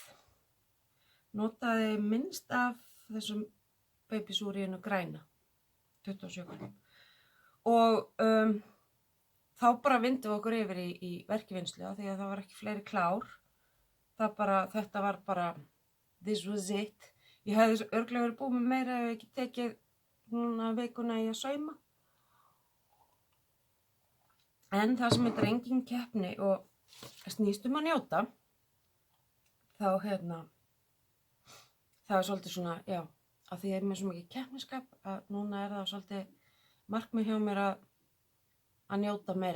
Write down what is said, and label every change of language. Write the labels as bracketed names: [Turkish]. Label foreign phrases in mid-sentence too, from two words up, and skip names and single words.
[Icelandic] Notaði minnst af þessum babysúríinu græna, 27 grömm. Og þá bara vindum við okkur yfir í verkvinnslu því að það var ekki fleiri klár. Þetta var bara, [English] this was it. [Icelandic] Ég hefði örugglega verið búið með meira ef ég ekki tekið núna vikuna í að sauma. En það sem þetta er engin keppni og snýst að njóta, þá hérna, það er svolítið svona, já, af því ég er með svo mikið keppniskap að núna er það svolítið markmið hjá mér að njóta meira.